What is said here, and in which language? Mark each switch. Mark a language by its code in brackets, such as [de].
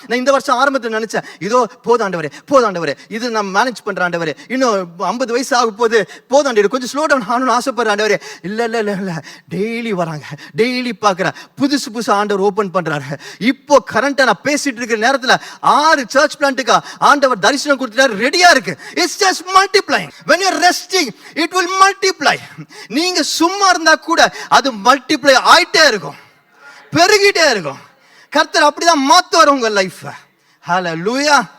[ta] நான் இந்த வருஷம் ஆரம்பத்தில் நினைச்சேன், இதோ போதாண்டவரே, போதாண்டவரே, இது நான் மேனேஜ் பண்ற ஆண்டவரே, இன்னும் 50 வயசு ஆகும் போது போதாண்டவரே, கொஞ்சம் ஸ்லோ டவுன் ஆகணும்னு ஆசைப்படுற ஆண்டவரே. இல்ல இல்ல இல்ல இல்ல, டெய்லி வராங்க, டெய்லி பார்க்குறேன், புதுசு புதுசு ஆண்டவர் ஓபன் பண்றாரு. இப்போ கரண்டா நான் பேசிட்டு இருக்கிற நேரத்துல 6 சர்ச் பிளான்ட்டுக்கு ஆண்டவர் தரிசனம் கொடுத்துட்டாரு, ரெடியா இருக்கு. [en] It's just multiplying. when you are resting it will multiply. [ta] நீங்க சும்மா இருந்தா கூட அது மல்டிப்ளை ஆயிட்டே இருக்கும், பெருகிட்டே இருக்கும். கர்த்தர் அப்படிதான் மாத்துவார் உங்க லைஃப். ஹல்லேலூயா.